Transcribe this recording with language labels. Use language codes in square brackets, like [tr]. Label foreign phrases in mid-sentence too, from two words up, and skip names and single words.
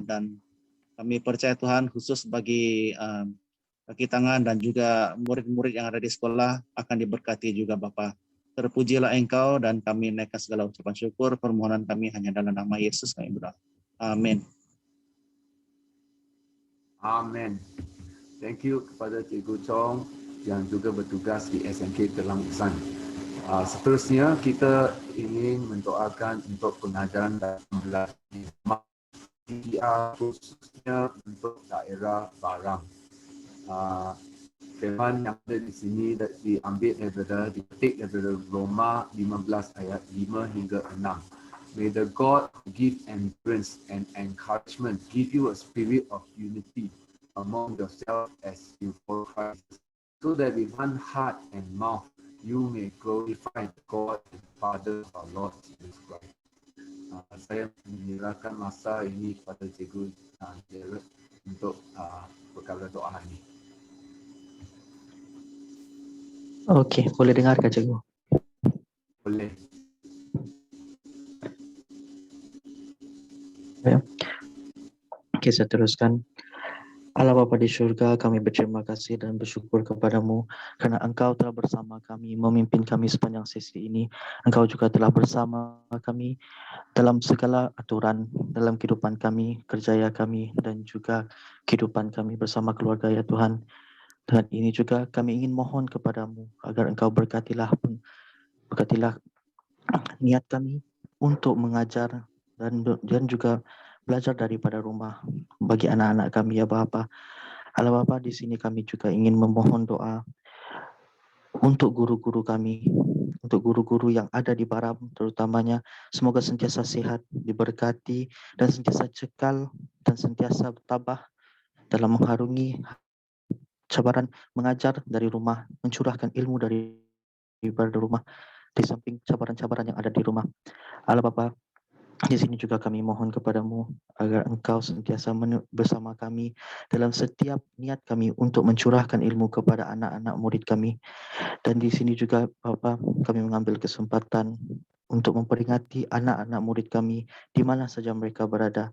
[ms] Dan kami percaya Tuhan khusus bagi kaki tangan dan juga murid-murid yang ada di sekolah akan diberkati juga Bapa. Terpujilah Engkau, dan kami naikkan segala ucapan syukur. Permohonan kami hanya dalam nama Yesus kami berdoa. Amin. Amin. [en] Thank you [ms] kepada Cikgu Chong yang juga bertugas di SMK Telang Usan. Seterusnya kita ingin mendoakan untuk pengajaran dan pembelajaran PDR khususnya untuk daerah Baram. Firman yang ada di sini diambil dipetik daripada Roma 15 ayat 5 hingga 6. [en] May the God who give endurance and encouragement give you a spirit of unity among yourselves as you follow Christ, so that with one heart and mouth you may glorify God and Father of our Lord Jesus Christ. [ms] Saya menyerahkan masa ini kepada Cikgu Jared untuk perkara doa ini. Okey, boleh dengarkan Cikgu? Boleh. Ya. Okey, saya teruskan. Allah Bapa di syurga, kami berterima kasih dan bersyukur kepadamu kerana Engkau telah bersama kami, memimpin kami sepanjang sesi ini. Engkau juga telah bersama kami dalam segala aturan dalam kehidupan kami, kerjaya kami, dan juga kehidupan kami bersama keluarga ya Tuhan. Dan ini juga kami ingin mohon kepadamu agar Engkau berkatilah niat kami untuk mengajar dan juga belajar daripada rumah bagi anak-anak kami ya Bapa. Allah Bapa, di sini kami juga ingin memohon doa untuk guru-guru kami, untuk guru-guru yang ada di Baram terutamanya, semoga sentiasa sehat, diberkati, dan sentiasa cekal dan sentiasa tabah dalam mengharungi cabaran mengajar dari rumah, mencurahkan ilmu daripada rumah, di samping cabaran-cabaran yang ada di rumah. Allah Bapa, di sini juga kami mohon kepadamu agar Engkau sentiasa bersama kami dalam setiap niat kami untuk mencurahkan ilmu kepada anak-anak murid kami. Dan di sini juga Bapa, kami mengambil kesempatan untuk memperingati anak-anak murid kami di mana saja mereka berada.